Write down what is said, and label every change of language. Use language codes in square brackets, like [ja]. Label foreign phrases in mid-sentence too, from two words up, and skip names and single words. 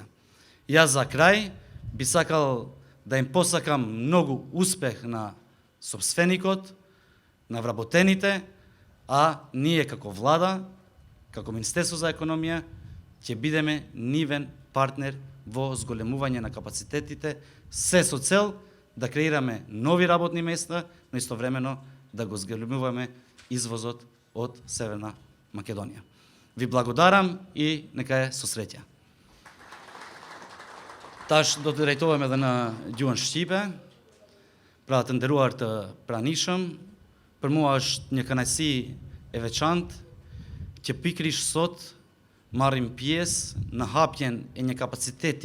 [mk] Јас за крај би сакал да им посакам многу успех на собственикот, на вработените, а ние како влада, како Министерство за економија, ќе бидеме нивен партнер во зголемување на капацитетите, се со цел да креираме нови работни места, но истовремено да го зголемуваме извозот од Северна Македонија. Ви благодарам и нека е со среќа. [sq] Таш do të drejtohem edhe në gjuhën shqipe, pra të nderuar të pranishëm, për mua është një kënaqësi e veçantë që pikërisht sot marrim pjesë në hapjen e një kapaciteti